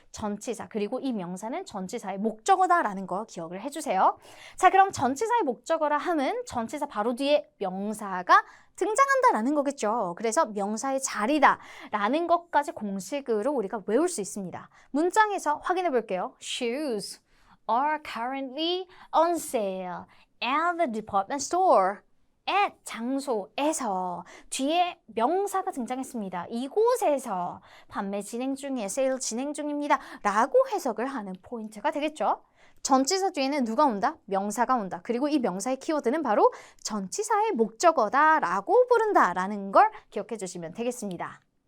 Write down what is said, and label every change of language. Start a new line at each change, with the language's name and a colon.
Korean: 전치사, 그리고 이 명사는 전치사의 목적어다라는 거 기억을 해주세요. 자, 그럼 전치사의 목적어라 함은 전치사 바로 뒤에 명사가 등장한다라는 거겠죠. 그래서 명사의 자리다라는 것까지 공식으로 우리가 외울 수 있습니다. 문장에서 확인해 볼게요.
English: Shoes are currently on sale at the department store.
Korean: at 장소에서 뒤에 명사가 등장했습니다. 이곳에서 판매 진행 중이에요. 세일 진행 중입니다. 라고 해석을 하는 포인트가 되겠죠. 전치사 뒤에는 누가 온다? 명사가 온다. 그리고 이 명사의 키워드는 바로 전치사의 목적어다라고 부른다라는 걸 기억해 주시면 되겠습니다.